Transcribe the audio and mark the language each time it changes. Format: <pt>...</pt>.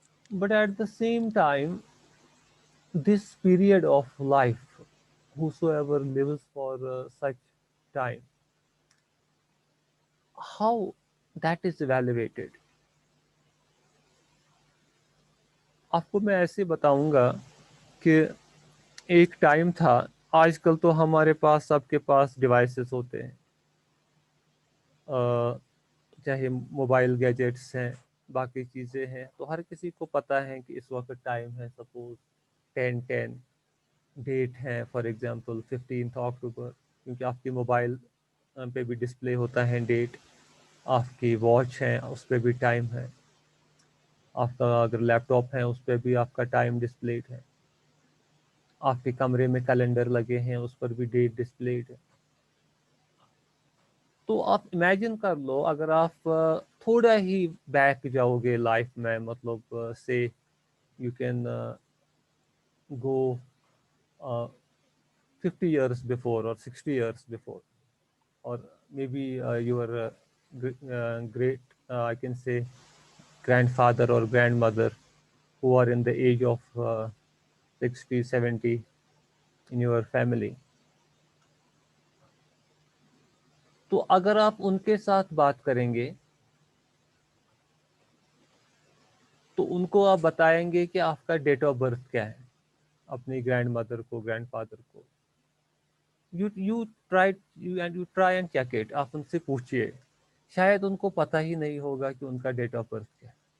<en>But at the same time, this period of life, whosoever lives for such time, how that is evaluated?</en> <hi>आपको मैं ऐसे बताऊंगा कि एक टाइम था, आजकल तो हमारे पास सबके पास डिवाइसेस होते हैं, चाहे मोबाइल गैजेट्स हैं, बाकी चीज़ें हैं, तो हर किसी को पता है कि इस वक्त टाइम है, सपोज 10:10, डेट है फॉर एग्जांपल 15 अक्टूबर, क्योंकि आपकी मोबाइल पे भी डिस्प्ले होता है डेट, आपकी वॉच है उस पर भी टाइम है, आपका अगर लैपटॉप है उस पर भी आपका टाइम डिस्प्लेड है, आपके कमरे में कैलेंडर लगे हैं उस पर भी डेट डिस्प्लेड है। तो आप इमेजिन कर लो, अगर आप थोड़ा ही बैक जाओगे लाइफ में, मतलब से</hi> <en>You can go 50 years before or 60 years before, or maybe your great, I can say, grandfather or grandmother who are in the age of 60, 70 in your family.</en> <hi>तो अगर आप उनके साथ बात करेंगे तो उनको आप बताएंगे कि आपका डेट ऑफ बर्थ क्या है, अपनी ग्रैंड मदर को, ग्रैंड फादर को।</hi> <en>you try and check it,</en> <hi>आप उनसे पूछिए, शायद उनको पता ही नहीं होगा कि उनका डेट ऑफ बर्थ क्या है।</hi>